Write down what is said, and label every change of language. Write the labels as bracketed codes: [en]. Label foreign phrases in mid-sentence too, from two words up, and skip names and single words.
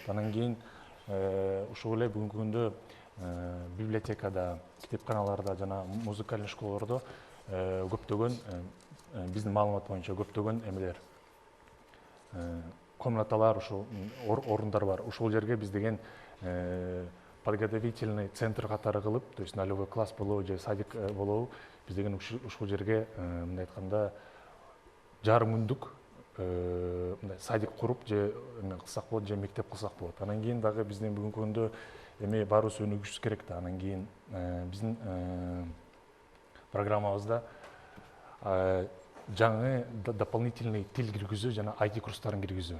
[ky] Анан кийин ушул эле бүгүнкү күндө библиотекада, китепканаларда жана музыкалдык школаларда көптөгөн биздин маалымат боюнча көптөгөн эмелер, комнаталар, ушул орундар бар. Ушул жерге биз деген [ru] подготовительный центр [ky] катары кылып, [ru] то есть [ky] нулевой класс болобу же садик болобу, биз деген ушул жерге мындай айтканда жарым күндүк садик куруп же кылсак болот, же мектеп кылсак болот. Анан кийин дагы биздин бүгүнкү күндө эми баарыбыз өнүгүшүбүз керек да. Анан кийин биздин программабызда жаңы дополнительный тил киргизүү жана IT курстарын киргизүү.